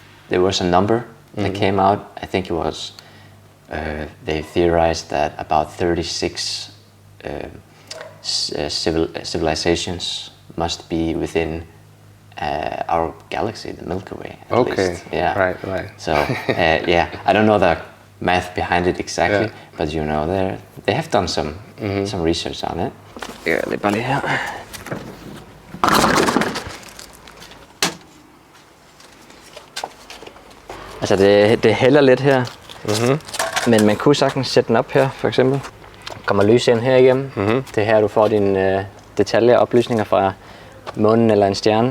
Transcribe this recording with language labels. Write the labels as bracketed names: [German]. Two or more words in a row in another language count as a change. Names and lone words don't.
[English] There was a number that came out. I think it was they theorized that about 36 civilizations must be within our galaxy, the Milky Way. At least. Yeah. Right. So I don't know the math behind it exactly, but you know they have done some research on it. [Danish] Det er bare lige her. Altså det hælder lidt her, men man kunne sagtens sætte den op her, for eksempel. Kommer lys ind her igennem. Det er her, du får dine detaljeoplysninger fra månen eller en stjerne.